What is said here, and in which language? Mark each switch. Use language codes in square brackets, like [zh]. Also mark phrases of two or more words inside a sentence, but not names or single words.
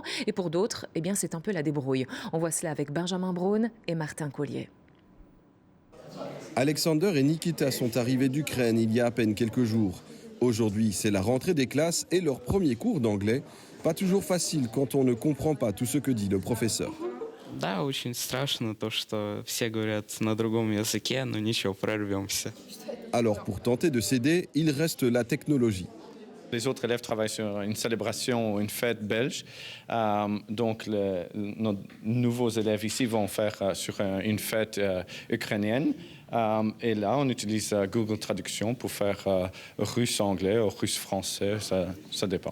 [fr] Et pour d'autres, eh bien, c'est un peu la débrouille. On voit cela avec Benjamin Braun et Martin Collier. Alexander et Nikita sont arrivés d'Ukraine il y a à peine quelques jours. Aujourd'hui, c'est la rentrée des classes et leur premier cours d'anglais. Pas toujours facile quand on ne comprend pas tout ce que dit le professeur. [ru] Да, очень страшно то, что все говорят на другом языке, но ничего, прорвемся. [fr] Alors pour tenter de s'aider, il reste la technologie. Les autres élèves travaillent sur une célébration, une fête belge. Donc, nos nouveaux élèves ici vont faire sur une fête ukrainienne. Et là, on utilise Google Traduction pour faire russe-anglais ou russe-français, ça dépend.